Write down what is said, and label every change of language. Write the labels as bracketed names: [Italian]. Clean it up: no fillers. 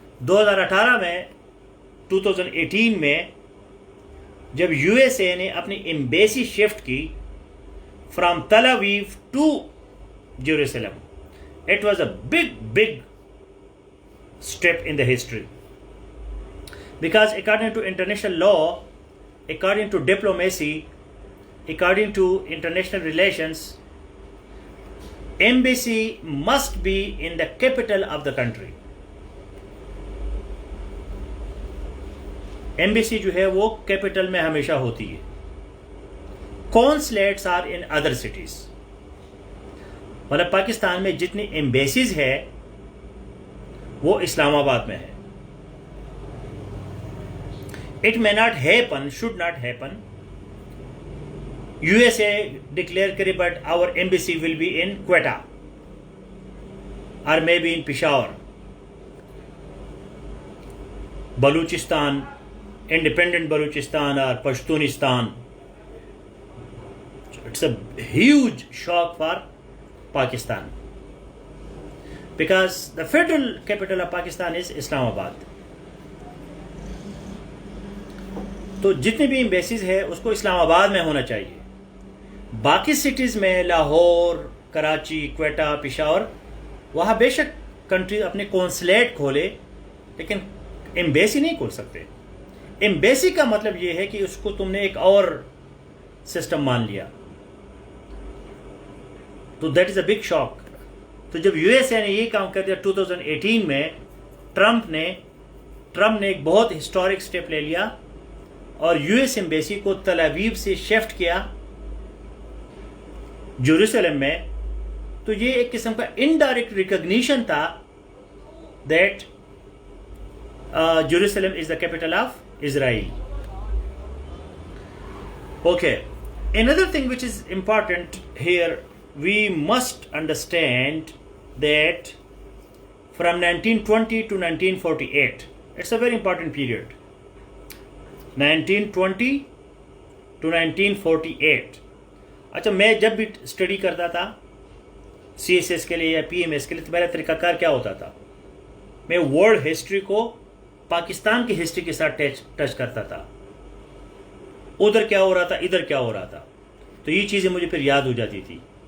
[Urdu] 2018 میں 2018 میں جب یو ایس اے نے اپنی ایمبیسی شفٹ کی [English] From Tel Aviv to Jerusalem, it was a big step in the history. Because according to international law, according to diplomacy, according to international relations, embassy must be in the capital of the country. [Urdu] Embassy جو ہے وہ capital میں ہمیشہ ہوتی ہے. [English] Consulates are in other cities. [Urdu] مطلب پاکستان میں جتنی ایمبیسیز ہے وہ اسلام آباد میں ہے. [English] It may not happen, should not happen. USA declare [Urdu] کرے [English] but our embassy will be in Quetta or maybe in Peshawar. Balochistan, independent Balochistan or Pashtunistan. It's a huge shock for Pakistan because the federal capital of Pakistan is Islamabad. [Urdu] تو جتنے بھی embassies ہے اس کو اسلام آباد میں ہونا چاہیے. باقی سٹیز میں لاہور, کراچی, کوئٹہ, پشاور, وہاں بے شک کنٹری اپنے کونسلیٹ کھولے لیکن ایمبیسی نہیں کھول سکتے. ایمبیسی کا مطلب یہ ہے کہ اس کو تم نے ایک اور سسٹم مان لیا, تو [English] That is a big shock. [Urdu] تو جب یو ایس اے نے یہ کام کر دیا 2018 میں, ٹرمپ نے ایک بہت ہسٹورک سٹیپ لے لیا اور یو ایس ایمبیسی کو تل ابیب سے شفٹ کیا جیروسلم میں. تو یہ ایک قسم کا انڈائریکٹ ریکگنیشن تھا [English] That Jerusalem is the capital of Israel. Okay. Another thing which is important here, we must understand that from 1920 to 1948, it's a very important period. 1920 to 1948. [Urdu] اچھا, میں جب بھی اسٹڈی کرتا تھا سی ایس ایس کے لیے یا پی ایم ایس کے لیے تو میرا طریقہ کار کیا ہوتا تھا, میں ورلڈ ہسٹری کو پاکستان کی ہسٹری کے ساتھ ٹچ کرتا تھا. ادھر کیا ہو رہا تھا, ادھر کیا ہو رہا تھا, تو یہ چیزیں مجھے پھر یاد ہو جاتی تھی.